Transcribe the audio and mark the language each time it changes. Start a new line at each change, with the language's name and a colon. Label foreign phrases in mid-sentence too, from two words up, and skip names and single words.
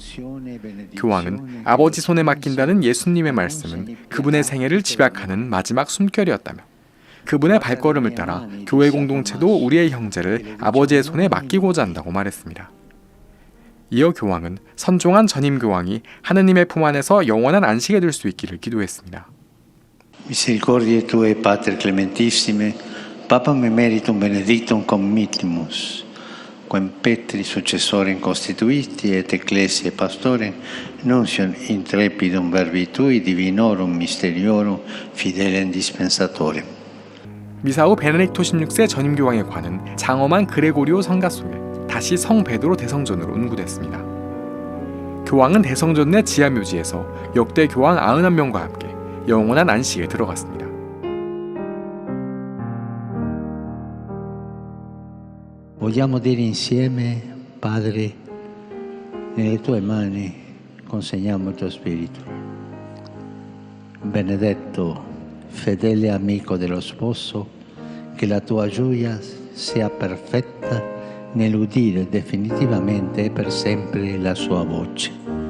Korean: 교황은 아버지 손에 맡긴다는 예수님의 말씀은 그분의 생애를 집약하는 마지막 숨결이었다며 그분의 발걸음을 따라 교회 공동체도 우리의 형제를 아버지의 손에 맡기고자 한다고 말했습니다. 이어 교황은 선종한 전임 교황이 하느님의 품 안에서 영원한 안식에 들 수 있기를 기도했습니다.
Latin: Misericordiae Tue, Pater Clementissime, Papam Emeritum Benedictum Committimus, quem Petri successorem constituiti et Ecclesiae Pastorem, nuncium intrepidum verbi Tui divinorum mysteriorum fidelem dispensatorem.
Korean: 미사 후 베네딕토 16세 전임 교황에 관은 장엄한 그레고리오 성가 속에 다시 성 베드로 대성전으로 운구됐습니다. 교황은 대성전 내 지하묘지에서 역대 교황 91명과 함께 영원한 안식에 들어갔습니다.
Italian: Vogliamo dire insieme, Padre, nelle tue mani consegniamo il tuo spirito. Benedetto, fedele amico dello sposo, che la tua gioia sia perfetta nell'udire definitivamente e per sempre la sua voce.